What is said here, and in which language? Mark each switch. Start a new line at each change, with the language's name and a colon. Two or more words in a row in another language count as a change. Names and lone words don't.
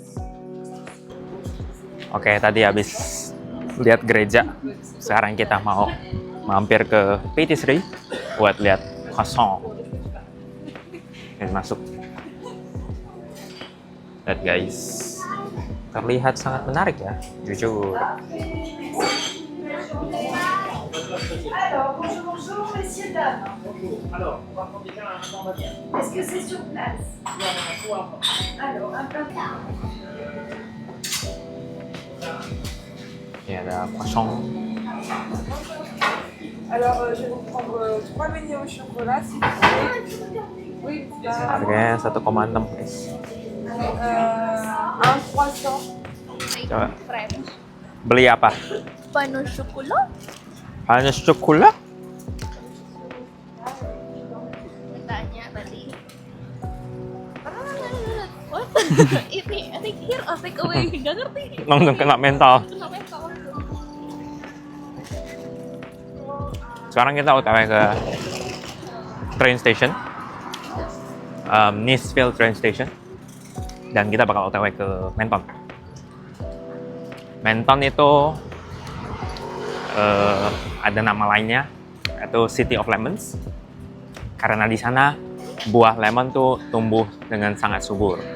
Indonesian: Oke, tadi habis lihat gereja. Sekarang kita mau mampir ke Patisserie buat lihat croissant. Ini masuk. Lihat guys, terlihat sangat menarik ya, jujur.
French: Alors, bonjour, messieurs, dames. Alors, on va prendre bien l'informatique. Est-ce que c'est sur place? Alors, un plat.
Indonesian: Ini ada croissant.
French: Alors, je vais vous prendre 3 beignets au chocolat, s'il vous plaît. Oui,
Indonesian: Harganya 1,6 guys.
French: un croissant.
Indonesian: Coba. French. Beli apa?
French: Pain au chocolat.
Indonesian: Hanya coklat? Tanya tadi. What?
English: Ini, I think here or take away.
Indonesian: Gak ngerti. Langsung kena mental. Kenapa ya kawan? Sekarang kita OTW ke
English: train station,
Indonesian: Niceville
English: train station,
Indonesian: dan kita bakal OTW ke Menton. Menton itu ada nama lainnya, yaitu
English: City of Lemons,
Indonesian: karena di sana buah lemon tuh tumbuh dengan sangat subur.